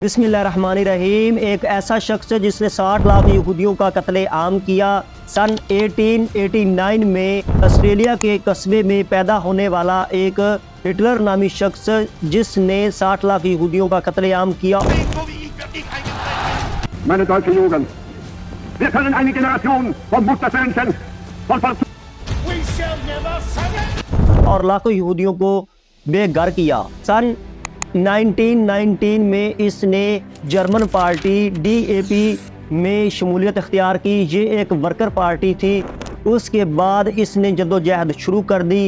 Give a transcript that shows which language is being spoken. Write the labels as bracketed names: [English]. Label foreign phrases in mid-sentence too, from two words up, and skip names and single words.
[Arabic] بسم اللہ الرحمن الرحیم۔ [Urdu] ایک ایسا شخص جس نے 60 لاکھ یہودیوں کا قتل عام کیا۔ سن 1889 میں آسٹریلیا کے قصبے میں پیدا ہونے والا ایک ہٹلر نامی شخص جس نے 60 لاکھ یہودیوں کا قتل عام کیا۔ [German] Meine deutsche Jugend, wir können eine Generation von Mutterfähnchen, von [Urdu] اور لاکھوں یہودیوں کو بے گھر کیا۔ سن 1919 میں اس نے جرمن پارٹی DAP میں شمولیت اختیار کی۔ یہ ایک [English] worker party [Urdu] تھی۔ اس کے بعد اس نے جدوجہد شروع کر دی۔